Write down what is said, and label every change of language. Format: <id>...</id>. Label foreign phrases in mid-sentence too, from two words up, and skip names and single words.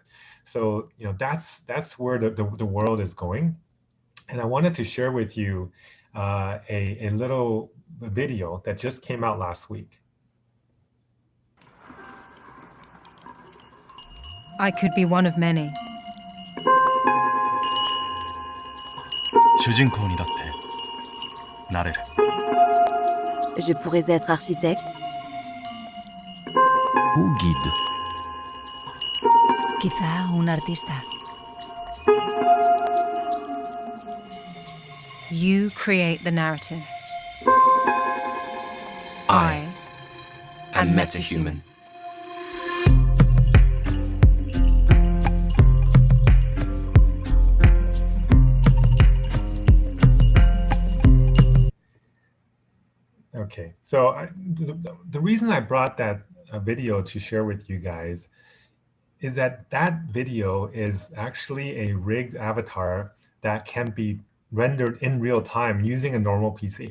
<en>So that's where the world is going. And I wanted to share with you a little video that just came out last week. I could be one of many.</en> <ja>主人公にだってなれる</ja> <fr>Je pourrais être architecte. Ou guide.</fr> <es>Quizá un artista.</es> <en>You create the narrative. I am metahuman. Okay, so the reason I brought that video to share with you guys is that video is actually a rigged avatar that can be rendered in real time using a normal PC.</en>